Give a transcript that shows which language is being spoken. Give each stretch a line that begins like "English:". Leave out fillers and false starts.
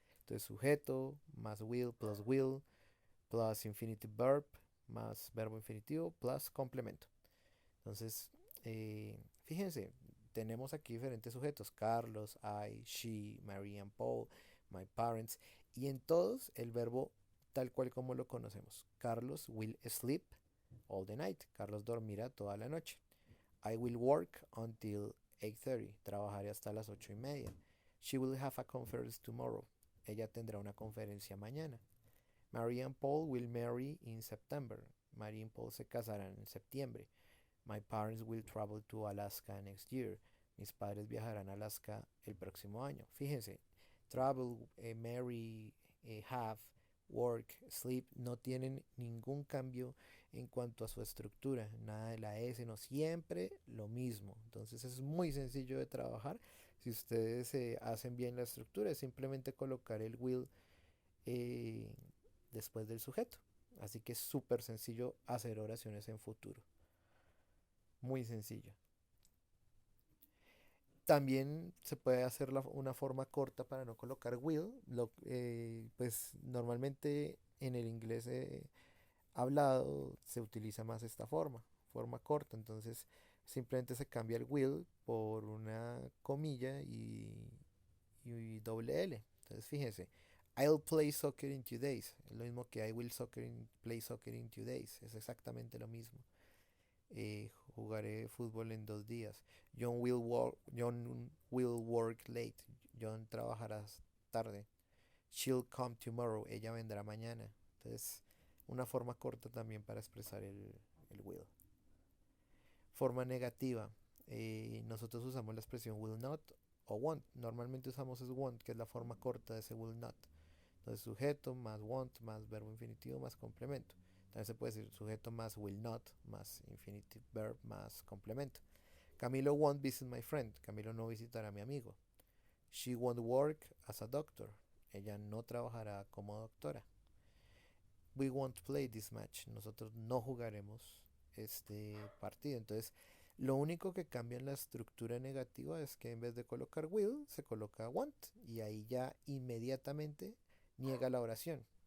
Spanish: Entonces sujeto más will
English: plus infinitive verb
Spanish: más verbo infinitivo plus complemento. Entonces, fíjense, tenemos aquí diferentes sujetos: Carlos, I, she, Mary and Paul, my parents, y en todos el verbo tal cual como lo conocemos.
English: Carlos will sleep all the night.
Spanish: Carlos dormirá toda la noche.
English: I will work until 8:30.
Spanish: Trabajaré hasta las 8:30.
English: She will have a conference tomorrow.
Spanish: Ella tendrá una conferencia mañana.
English: Mary and Paul will marry in September.
Spanish: Mary y Paul se casarán en septiembre.
English: My parents will travel to Alaska next year.
Spanish: Mis padres viajarán a Alaska el próximo año. Fíjense, travel, marry, have, work, sleep no tienen ningún cambio en cuanto a su estructura. Nada de la S, no, siempre lo mismo. Entonces es muy sencillo de trabajar. Si ustedes hacen bien la estructura, es simplemente colocar el will eh, después del sujeto. Así que es súper sencillo hacer oraciones en futuro. Muy sencillo. También se puede hacer una forma corta para no colocar will. Pues normalmente en el inglés hablado se utiliza más esta forma corta. Entonces simplemente se cambia el will por una comilla y doble L.
English: Entonces fíjense, I'll play soccer in 2 days. Es lo mismo que play soccer in 2 days.
Spanish: Es exactamente lo mismo. Jugaré fútbol en 2 días.
English: John will work late.
Spanish: John trabajará tarde.
English: She'll come tomorrow.
Spanish: Ella vendrá mañana. Entonces, una forma corta también para expresar el will. Forma negativa. Nosotros usamos la expresión will not o won't. Normalmente usamos es won't, que es la forma corta de ese will not. Entonces sujeto más want más verbo infinitivo más complemento. También se puede decir sujeto más will not más infinitive verb más complemento.
English: Camilo won't visit my friend.
Spanish: Camilo no visitará a mi amigo.
English: She won't work as a doctor.
Spanish: Ella no trabajará como doctora.
English: We won't play this match.
Spanish: Nosotros no jugaremos este partido. Entonces, lo único que cambia en la estructura negativa es que en vez de colocar will, se coloca want. Y ahí ya inmediatamente niega la oración.